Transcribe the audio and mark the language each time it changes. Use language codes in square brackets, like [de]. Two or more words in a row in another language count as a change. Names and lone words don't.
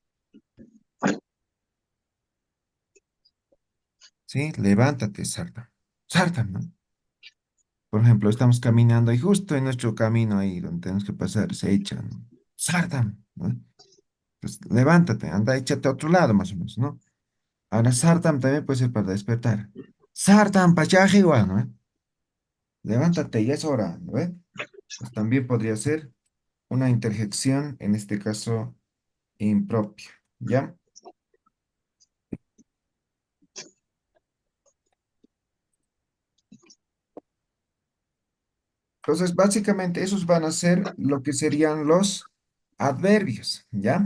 [es] Sí, levántate, Sartam. Sartam, ¿no? Por ejemplo, estamos caminando y justo en nuestro camino ahí donde tenemos que pasar se echa, ¿no? Sartam, ¿no? Pues levántate, anda, échate a otro lado más o menos, ¿no? Ahora Sartam también puede ser para despertar. [ay] Sartam, pachaje [es] igual, ¿no? Levántate, ya es hora, ¿no ve? Pues también podría ser una interjección, en este caso impropia, ¿ya? Entonces, básicamente esos van a ser lo que serían los adverbios, ¿ya?